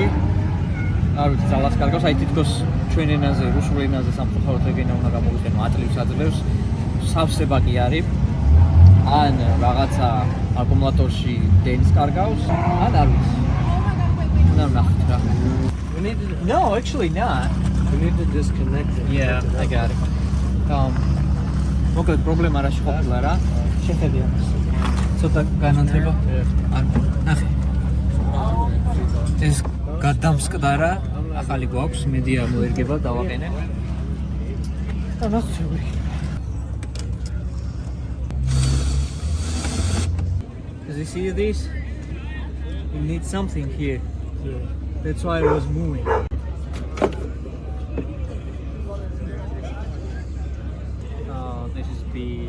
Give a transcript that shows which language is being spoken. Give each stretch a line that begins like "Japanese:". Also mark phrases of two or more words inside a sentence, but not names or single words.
Georgian: არ ვიცი, ძალას კარგავს, აი თითქოს ჩვენ ენაზე, რუსულ ენაზე სამწუხაროდ ეგენა უნდა გამოვიყენო, ატლევს აძლევს, სავსება კი არის. ან რაღაცა აკუმულატორში დენს კარგავს, ან არ ვიცი. უნდა ვნახოთ რა.
English: No, actually not. You need to disconnect it. Yeah, I got it.
Georgian: მოკლედ პრობლემა რაში ყოფილა რა? შეხედე ამას. ცოტა განათება. არ ნახე. ეს გადამსკდარა, ახალი გვაქვს, მედია მოერგება, დავაყენე. და ნახე.
English: As you see this, you need something here. That's why it was moving. Oh, this is big.